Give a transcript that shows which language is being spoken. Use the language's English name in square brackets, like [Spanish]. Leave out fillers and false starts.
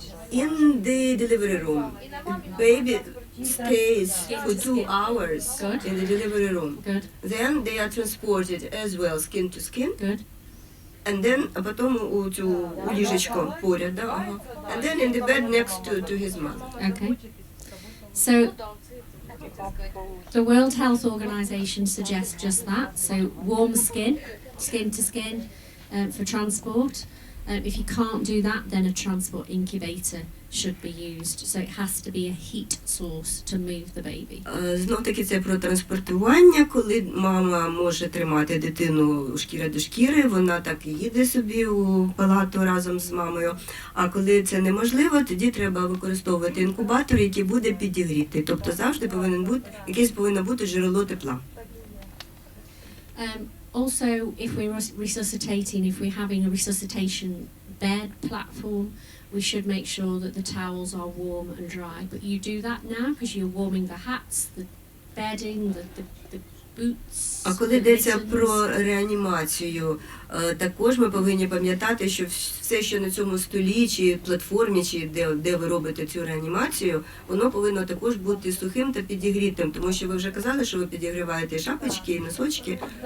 [English] In the delivery room, baby stays for 2 hours Good. in the delivery room. Good. Then they are transported as well skin to skin. Good. And then, [Ukrainian] а потім у ліжечко поряд, да? Ага. [English] And then in the bed next to his mother. Okay. So the World Health Organization suggests just that. So warm skin to skin for transport. If you can't do that, then a transport incubator should be used. So it has to be a heat source to move the baby. [Ukrainian] Знов таки це про транспортування, коли мама може тримати дитину шкіра до шкіри, вона так і їде собі у палату разом з мамою. А коли це неможливо, тоді треба використовувати інкубатор, який буде підігріти. Тобто завжди повинно бути джерело тепла. [English] Also, if we're resuscitating, if we're having a resuscitation bed platform, we should make sure that the towels are warm and dry. But you do that now because you're warming the hats, the bedding, the boots. [Ukrainian] А коли йдеться про реанімацію, також ми повинні пам'ятати, що все, що на цьому столі, чи платформі, чи де ви робите цю реанімацію, воно повинно також бути сухим та підігрітим, тому що ви вже казали, що ви підігріваєте шапочки і носочки.